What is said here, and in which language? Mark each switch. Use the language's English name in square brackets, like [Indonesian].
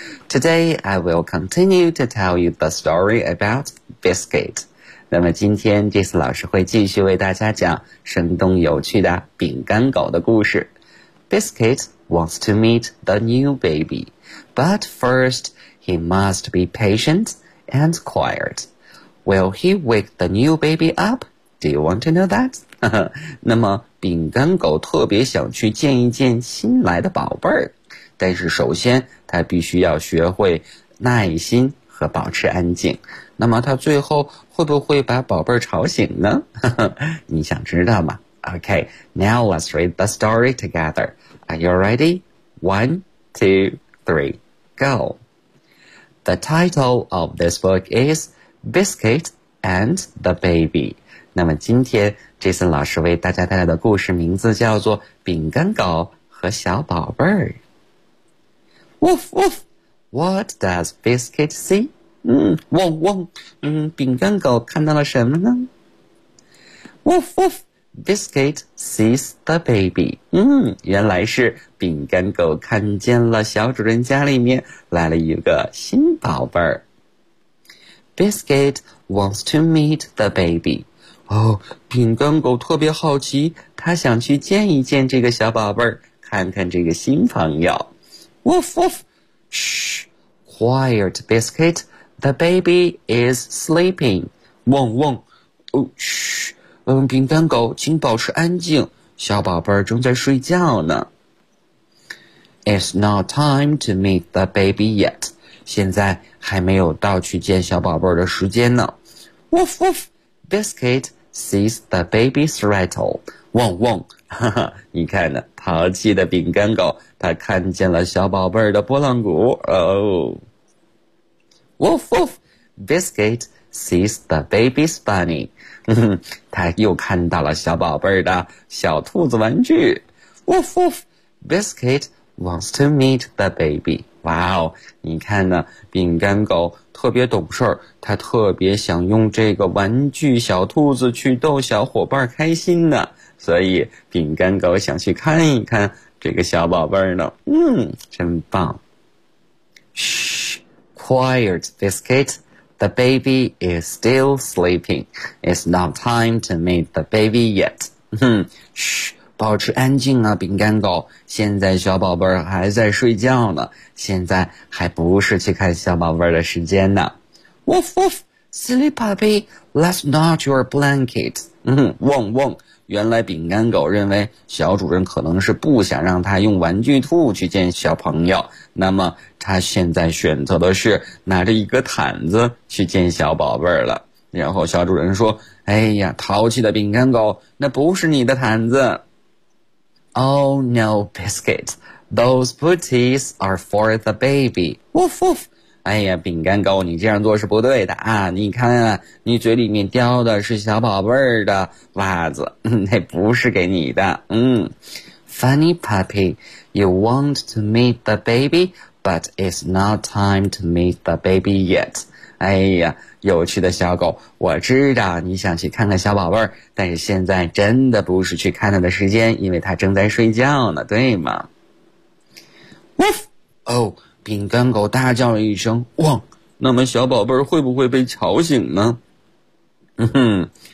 [English] Today, I will continue to tell you the story about Biscuit. [Chinese] 那么今天 Jason 老师会继续为大家讲生动有趣的饼干狗的故事。 [English] Biscuit wants to meet the new baby, but first, he must be patientand quiet. Will he wake the new baby up? Do you want to know that? [Chinese] 那么饼干狗特别想去见一见新来的宝贝儿，但是首先他必须要学会耐心和保持安静。那么他最后会不会把宝贝儿吵醒呢？你想知道吗？ [English] OK, now let's read the story together. Are you ready? 1, 2, 3, go. The title of this book is Biscuit and the Baby. [Chinese] 那么今天 Jason 老师为大家带来的故事名字叫做饼干狗和小宝贝儿。 [English] Woof, woof! What does Biscuit see? [Chinese] 汪汪，饼干狗看到了什么呢？ [English] Woof, woof! Biscuit sees the baby. [Chinese] 原来是饼干狗看见了小主人家里面来了一个新宝贝儿。 [English] Biscuit wants to meet the baby. [Chinese] 哦，饼干狗特别好奇，他想去见一见这个小宝贝儿，看看这个新朋友。 [English] Woof woof! Shh! Quiet, Biscuit. The baby is sleeping. [Chinese] 汪汪！哦，嘘！饼干狗，请保持安静，小宝贝儿正在睡觉呢。 [English] It's not time to meet the baby yet. [Chinese] 现在还没有到去见小宝贝儿的时间呢。 [English] Woof woof! Biscuit sees the baby's rattle. [Chinese] 汪汪！哈哈，你看呢，淘气的饼干狗，它看见了小宝贝儿的拨浪鼓。 [English] Woof woof! Biscuit sees the baby's bunny. [Chinese] 他又看到了小宝贝儿的小兔子玩具。 [English] Woof woof! Biscuit wants to meet the baby. [Chinese] 哇哦，你看呢，饼干狗特别懂事，他特别想用这个玩具小兔子去逗小伙伴开心呢，所以饼干狗想去看一看这个小宝贝儿呢。真棒。 [English] Shh! Quiet, Biscuit! The baby is still sleeping. It's not time to meet the baby yet. [Chinese] 嘘，保持安静啊，饼干狗。现在小宝贝儿还在睡觉呢，现在还不是去看小宝贝儿的时间呢。 [English] Woof woof, silly puppy, that's not your blanket. [Chinese] 汪汪，原来饼干狗认为小主人可能是不想让他用玩具兔去见小朋友，那么他现在选择的是拿着一个毯子去见小宝贝儿了。然后小主人说，哎呀，淘气的饼干狗，那不是你的毯子。 [English] Oh no, Biscuit, those booties are for the baby. Woof woof! [Chinese] 哎呀，饼干狗，你这样做是不对的啊，你看啊，你嘴里面叼的是小宝贝儿的袜子，那不是给你的。 [English] Funny puppy, you want to meet the babyBut it's not time to meet the baby yet. [Chinese] 哎呀，有趣的小狗，我知道你想去看看小宝贝儿，但是现在真的不是去看他的时间，因为他正在睡觉呢，对吗？ [English] Woof! Oh, [Chinese] 饼干狗大叫了一声，汪！那么小宝贝儿会不会被吵醒呢？哼哼，